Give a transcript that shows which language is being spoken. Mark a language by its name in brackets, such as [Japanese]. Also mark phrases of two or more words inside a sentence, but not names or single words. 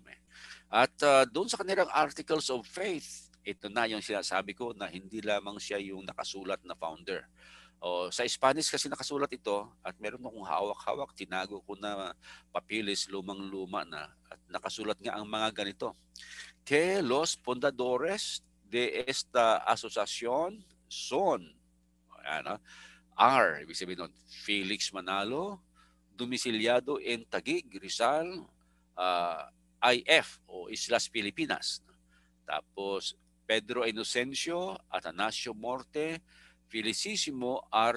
[Filipino] At doon sa kanilang articles of faith, ito na yung sinasabi ko na hindi lamang siya yung nakasulat na founder. Sa Spanish kasi nakasulat ito at meron akong hawak-hawak, tinago ko na papilis, lumang-luma na, at nakasulat nga ang mga ganito. [Spanish] Que los fundadores de esta asociación son, [English] are, [Filipino] ibig sabihin nun, Felix Manalo, [Spanish] domiciliado en [Filipino] Taguig, Rizal, IF o Islas Pilipinas. Tapos Pedro Inocencio, Atanasio Morte, Felicissimo R.